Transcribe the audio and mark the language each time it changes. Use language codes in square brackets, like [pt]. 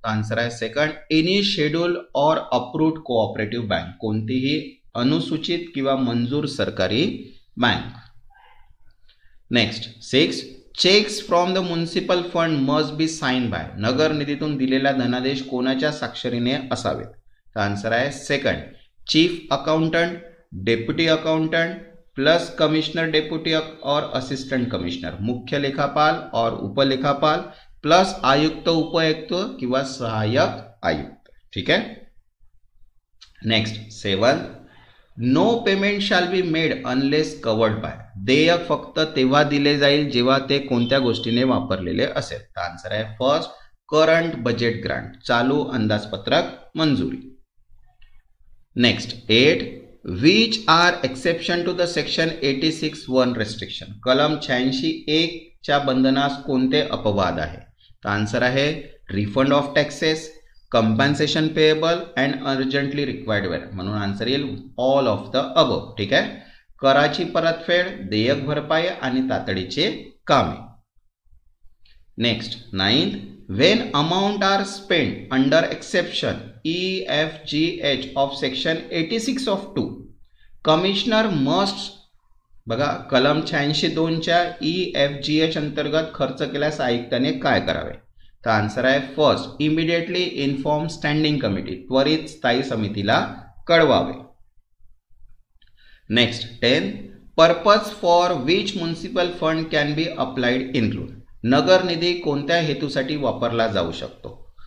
[mr] Answer आहे second, [en] any schedule or approved cooperative bank, [mr] कोणतीही अनुसूचित किंवा मंजूर सरकारी bank. [en] Next 6, cheques from the municipal fund must be sign by. [mr] नगर निधीतून दिलेला धनादेश कोणाच्या स्वाक्षरीने असावेत? तर आन्सर आहे second, [en] chief accountant, deputy accountant plus commissioner deputy और assistant commissioner, [mr] मुख्य लेखापाल और उपलेखापाल प्लस आयुक्त उपायुक्त किंवा सहाय्यक आयुक्त. ठीक आहे. [en] Next 7, no payment shall be made unless covered by. [mr] देयक फक्त तेव्हा दिले जाईल जेव्हा ते कोणत्या गोष्टीने वापरलेले असेल. तर आन्सर आहे फर्स्ट, [en] current budget grant, [mr] चालू अंदाजपत्रक मंजुरी. [en] Next 8, which are exception to the section 86(1) restriction. [mr] कलम 86(1) च्या बंधनास कोणते अपवाद आहे? [en] तर आन्सर आहे refund of taxes, compensation payable and urgently required where. [mr] म्हणून आन्सर येईल [en] All of the above. [mr] ठीक आहे. कराची परतफेड, देयक भरपाई आणि तातडीचे कामे. [en] next 9, when amount are spent under exception EFGH of section 86 of 2, commissioner must, [mr] बघा कलम 86(2) च्या EFGH अंतर्गत खर्च केल्यास आयुक्ताने काय करावे? तर आन्सर आहे first, [en] immediately inform standing committee, [mr] त्वरित स्थायी समितीला कळवावे. [en] Next 10, purpose for which municipal fund can be applied include. [mr] नगर निधी कोणत्या हेतूसाठी वापरला जाऊ शकतो?